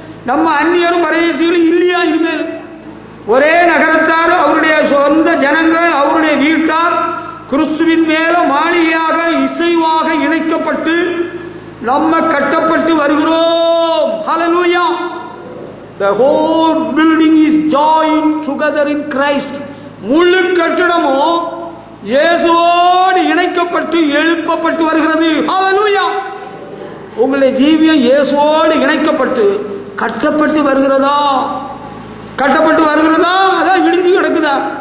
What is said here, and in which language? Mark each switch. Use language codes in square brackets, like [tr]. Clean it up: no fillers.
[ta] நம்ம அந்நியரும் பரதேசிகளும் இல்லையா? இனிமேல் ஒரே நகரத்தார், அவருடைய சொந்த ஜனங்கள், அவருடைய வீட்டார் கிறிஸ்துவின் மேல மாளிகையாக இசைவாக இணைக்கப்பட்டு நம்ம கட்டப்பட்டு வருகிறோம். ஹல்லேலூயா. [en] The whole building is joined together in Christ. [ta] முழு கட்டடமும் இயேசுவோடு இணைக்கப்பட்டு எழுப்பப்பட்டு வருகிறது. ஹல்லேலூயா. உங்களுடைய ஜீவியம் இயேசுவோடு இணைக்கப்பட்டு கட்டப்பட்டு வருகிறதா? கட்டப்பட்டு வருகிறதா? அதான் இடிஞ்சு கிடக்குதா?